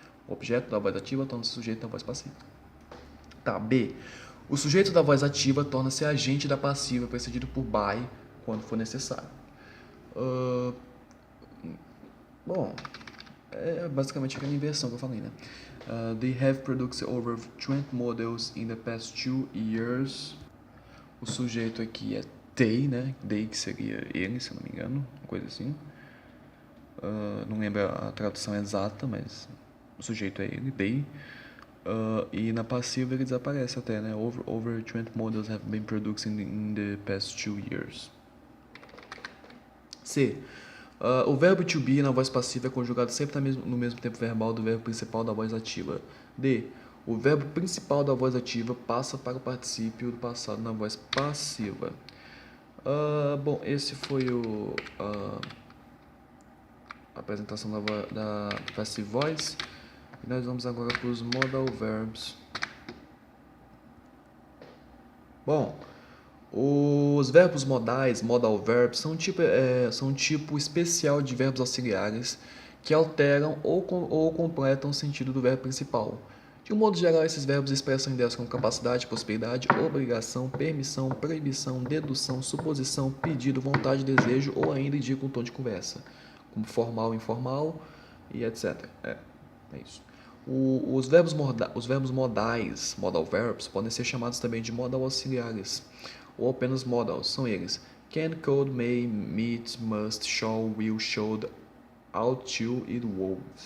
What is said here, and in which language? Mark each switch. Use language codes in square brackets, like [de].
[pt] O objeto da voz ativa torna-se sujeito da voz passiva. Tá, B. O sujeito da voz ativa torna-se agente da passiva, precedido por by, quando for necessário. Bom, é basicamente aquela inversão que eu falei, né? [en] They have produced over 20 models in the past 2 years. [pt] O sujeito aqui é they, né? They, que seria ele, se eu não me engano, uma coisa assim. Não lembro a tradução exata, mas o sujeito é ele, they. E na passiva ele desaparece até, né? [en] Over 20 models have been produced in the past 2 years. C. [pt] O verbo to be na voz passiva é conjugado sempre no mesmo tempo verbal do verbo principal da voz ativa. D. O verbo principal da voz ativa passa para o particípio do passado na voz passiva. Bom, esse foi a apresentação da passive voice. E nós vamos agora para os modal verbs. Bom, Os verbos modais, modal verbs, são um tipo especial de verbos auxiliares que alteram ou completam o sentido do verbo principal. De um modo geral, esses verbos expressam ideias como capacidade, possibilidade, obrigação, permissão, proibição, dedução, suposição, pedido, vontade, desejo ou ainda indicam um tom de conversa, como formal, informal e etc. É isso. Os verbos modais, modal verbs, podem ser chamados também de modal auxiliares ou apenas modals. São eles: can, could, may, meet, must, shall, will, should, ought to e would.